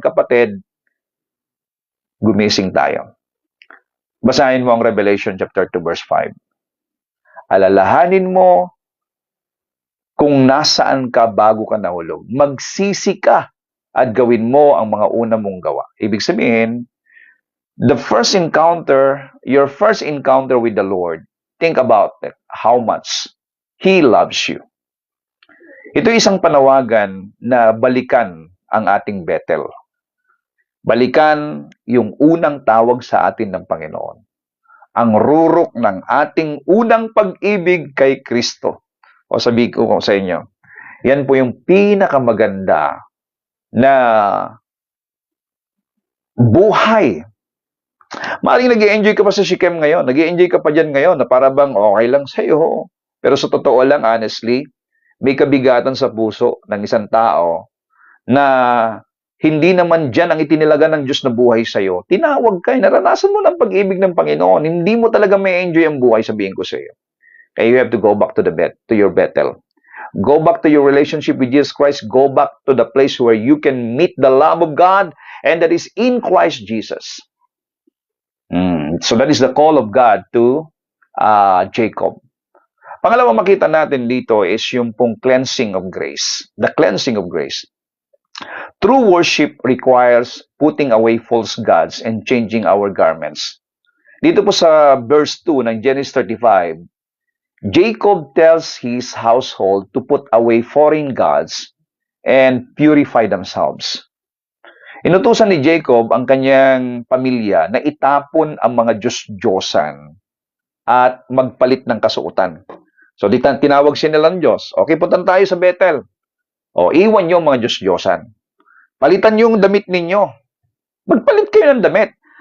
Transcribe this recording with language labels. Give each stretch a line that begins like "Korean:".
Filipino: Kapatid, gumising tayo. Basahin mo ang Revelation chapter 2 verse 5. Alalahanin mo kung nasaan ka bago ka nahulog. Magsisi ka at gawin mo ang mga una mong gawa. Ibig sabihin,
English: your first encounter with the Lord, think about it, how much He loves you.
Filipino: Ito isang panawagan na balikan ang ating Bethel. Balikan yung unang tawag sa atin ng Panginoon. Ang rurok ng ating unang pag-ibig kay Kristo. O sabihin ko sa inyo, yan po yung pinakamaganda na buhay. Maaaring nag-i-enjoy ka pa sa Shechem ngayon, nag-i-enjoy ka pa dyan ngayon na para bang okay lang sa'yo. Pero sa totoo lang, honestly, may kabigatan sa puso ng isang tao na hindi naman dyan ang itinilaga ng Diyos na buhay sa'yo. Tinawag ka, naranasan mo ng pag-ibig ng Panginoon. Hindi mo talaga may enjoy ang buhay, sabihin ko sa'yo.
English: Kaya you have to go back to your Bethel. Go back to your relationship with Jesus Christ. Go back to the place where you can meet the love of God, and that is in Christ Jesus. So that is the call of God to Jacob.
Filipino: Pangalawang makita natin dito is yung pong
English: cleansing of grace. The cleansing of grace. True worship requires putting away false gods and changing our garments.
Filipino: Dito po sa verse 2 ng Genesis 35,
English: Jacob tells his household to put away foreign gods and purify themselves.
Filipino: Inutusan ni Jacob ang kanyang pamilya na itapon ang mga Diyos-Diyosan at magpalit ng kasuotan. So, tinawag siya nilang Diyos. Okay, puntan tayo sa Bethel. O, iwan niyo mga Diyos-Diyosan. Palitan yung damit ninyo. Magpalit kayo ng damit.